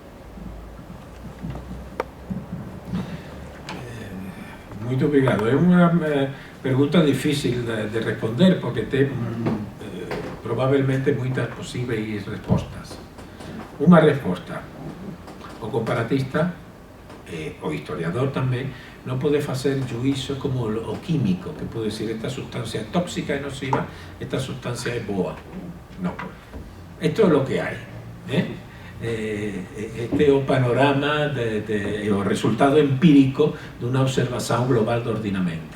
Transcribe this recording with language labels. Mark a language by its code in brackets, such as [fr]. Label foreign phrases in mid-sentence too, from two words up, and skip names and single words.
[pt] Muito obrigado. É uma pergunta difícil de responder, porque tem probablemente muitas possíveis respostas. Uma resposta, o comparatista, [gl] o historiador tamén, non pode facer juízo como o químico, que pode decir esta sustancia é tóxica e nociva, esta sustancia é boa. Non. Esto é lo que hai. Este é o panorama, o resultado empírico dunha observación global do ordenamento.